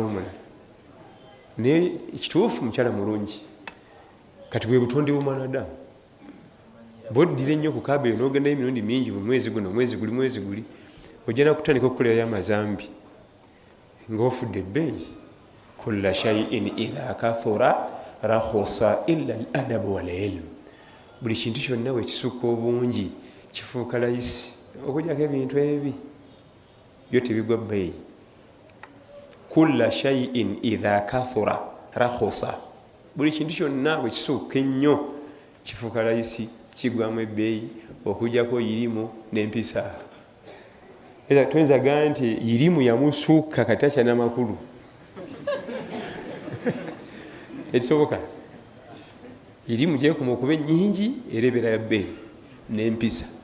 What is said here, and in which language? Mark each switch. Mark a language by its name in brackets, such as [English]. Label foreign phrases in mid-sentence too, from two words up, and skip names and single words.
[Ganda] Naye ekituufu mukyala mulungi. Kati bwe butonde bw'omwana Adamu, bw'oddira ennyo ku kaaba eyo n'ogendayo emirundi mingi mu mwezi guno, mwezi guli, ojja nakutandika okukolerayo amazambi ng'ofudde ebbeeyi. [Arabic] كل شيء إذا كثر رخص إلا الأدب والعلم. [Ganda] Buli kintu kyonna bwe kisukka obungi kifuuka layisi, okujjako ebintu ebi byo tebigwa bbeeyi. [Arabic] كل شيء إذا كثر رخص. [Ganda] Buli kintu kyonna bwe kisukka ennyo kifuuka layisi, kigwamu ebbeeyi, okujjako irimu n'empisa. Era tuyinza gamba nti irimu yamusukka kati akyana makulu. Ekisoboka irimu gyekuma okuba ennyingi era ebeera ya bbeeyi n'empisa.